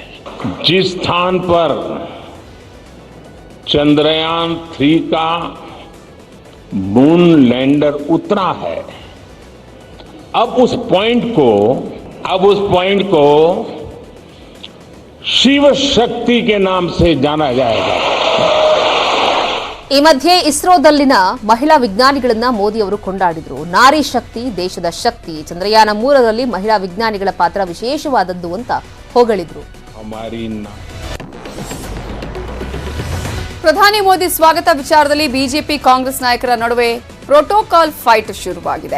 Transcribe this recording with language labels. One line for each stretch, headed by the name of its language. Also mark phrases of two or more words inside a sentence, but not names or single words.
Hindi: जिस स्थान पर चंद्रयान-3 का
English: moon lander
Hindi: उतरा है, अब उस पॉइंट को शिव शक्ति के नाम से जाना जाएगा.
Kannada: ಈ ಮಧ್ಯೆ ಇಸ್ರೋದಲ್ಲಿನ ಮಹಿಳಾ ವಿಜ್ಞಾನಿಗಳನ್ನ ಮೋದಿ ಅವರು ಕೊಂಡಾಡಿದ್ರು. ನಾರಿ ಶಕ್ತಿ ದೇಶದ ಶಕ್ತಿ, ಚಂದ್ರಯಾನ-3ರಲ್ಲಿ ಮಹಿಳಾ ವಿಜ್ಞಾನಿಗಳ ಪಾತ್ರ ವಿಶೇಷವಾದದ್ದು ಅಂತ ಹೊಗಳಿದ್ರು. ಪ್ರಧಾನಿ ಮೋದಿ ಸ್ವಾಗತ ವಿಚಾರದಲ್ಲಿ ಬಿಜೆಪಿ ಕಾಂಗ್ರೆಸ್ ನಾಯಕರ ನಡುವೆ
English: protocol fight
Kannada: ಶುರುವಾಗಿದೆ.